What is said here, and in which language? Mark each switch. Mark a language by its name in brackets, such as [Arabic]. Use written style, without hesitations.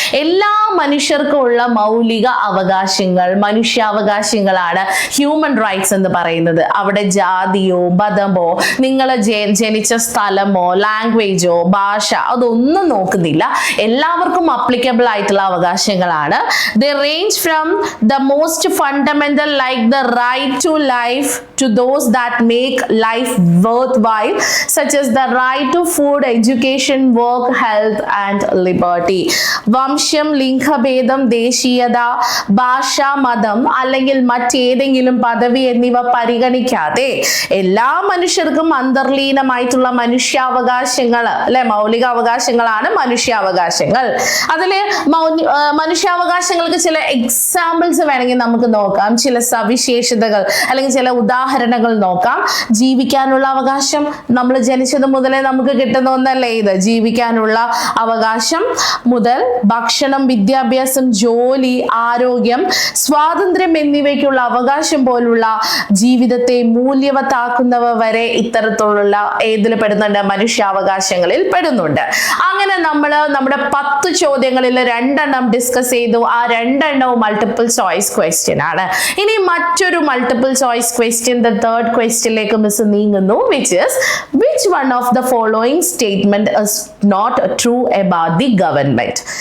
[Malayalam] എല്ലാ മനുഷ്യർക്കും ഉള്ള മൗലിക അവകാശങ്ങൾ, മനുഷ്യാവകാശങ്ങളാണ് ഹ്യൂമൻ റൈറ്റ്സ് എന്ന് പറയുന്നത്. അവിടെ ജാതിയോ മതമോ നിങ്ങൾ ജനിച്ച സ്ഥലമോ ലാംഗ്വേജോ ഭാഷ അതൊന്നും നോക്കുന്നില്ല. എല്ലാവർക്കും അപ്ലിക്കബിൾ ആയിട്ടുള്ള അവകാശങ്ങളാണ്. [English] They range from the most fundamental like the right to life to those that make life worthwhile, such as the right to food, education, work, health and liberty. [Malayalam] വംശം, ലിംഗഭേദം, ദേശീയത, ഭാഷ, മതം അല്ലെങ്കിൽ മറ്റേതെങ്കിലും പദവി എന്നിവ പരിഗണിക്കാതെ എല്ലാ മനുഷ്യർക്കും അന്തർലീനമായിട്ടുള്ള മനുഷ്യാവകാശങ്ങൾ അല്ലെ, മൗലിക അവകാശങ്ങളാണ് മനുഷ്യാവകാശങ്ങൾ. അതില് മനുഷ്യാവകാശങ്ങൾക്ക് ചില എക്സാമ്പിൾസ് വേണമെങ്കിൽ നമുക്ക് നോക്കാം, ചില സവിശേഷതകൾ അല്ലെങ്കിൽ ചില ഉദാഹരണങ്ങൾ നോക്കാം. ജീവിക്കാനുള്ള അവകാശം നമ്മൾ ജനിച്ചത് മുതലേ നമുക്ക് കിട്ടുന്ന ഒന്നല്ലേ ഇത്. ജീവിക്കാനുള്ള അവകാശം മുതൽ ഭക്ഷണം, വിദ്യാഭ്യാസം, ജോലി, ആരോഗ്യം, സ്വാതന്ത്ര്യം എന്നിവയ്ക്കുള്ള അവകാശം പോലുള്ള ജീവിതത്തെ മൂല്യവത്താക്കുന്നവ വരെ ഇത്തരത്തിലുള്ള ഏതിൽ പെടുന്നുണ്ട്? മനുഷ്യാവകാശങ്ങളിൽ പെടുന്നുണ്ട്. അങ്ങനെ നമ്മൾ നമ്മുടെ 10 ചോദ്യങ്ങളിൽ 2 ഡിസ്കസ് ചെയ്തു. ആ 2 മൾട്ടിപ്പിൾ ചോയ്സ് ക്വസ്റ്റ്യൻ ആണ്. ഇനി മറ്റൊരു multiple choice question, the third ക്വസ്റ്റ്യനിലേക്ക് മിസ് നീങ്ങുന്നു, [English] which one of the following statement is not true about the government?